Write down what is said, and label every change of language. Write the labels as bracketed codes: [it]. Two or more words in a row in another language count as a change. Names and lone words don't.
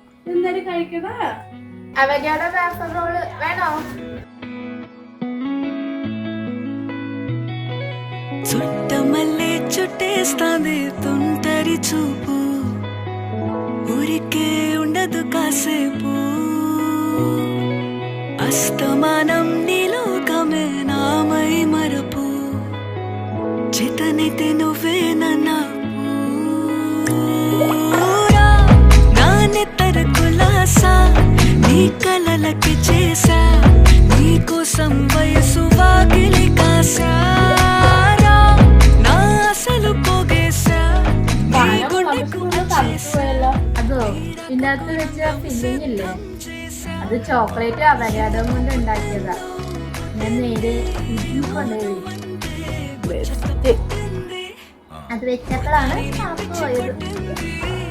[ml] എന്തായാലും കഴിക്കടാ. അവരുടെ വേഫർ റോള് വേണോ? [te] చుట్టమల్లే చుట్టేస్తాంది తుంటరి చూపు ఊరికే ఉండదు కాసేపు అస్తమానం నీలోకమే నామై మరపు చేతనైతే నువ్వే నన్నా నానెత్తర కులాసా నీ కలలకి చేసా నీ కోసం వయసు వాకిలి కాసా [ml] അതോ ഇതിന്റെ അകത്ത് വെച്ച ഫില്ലിംഗ് ഇല്ലേ, അത് ചോക്ലേറ്റ് അവരാടം കൊണ്ട് ഉണ്ടാക്കിയതാ. ഞാൻ നേരെ കൊണ്ടുപോയി അത് വെച്ചപ്പോഴാണ് പോയത്.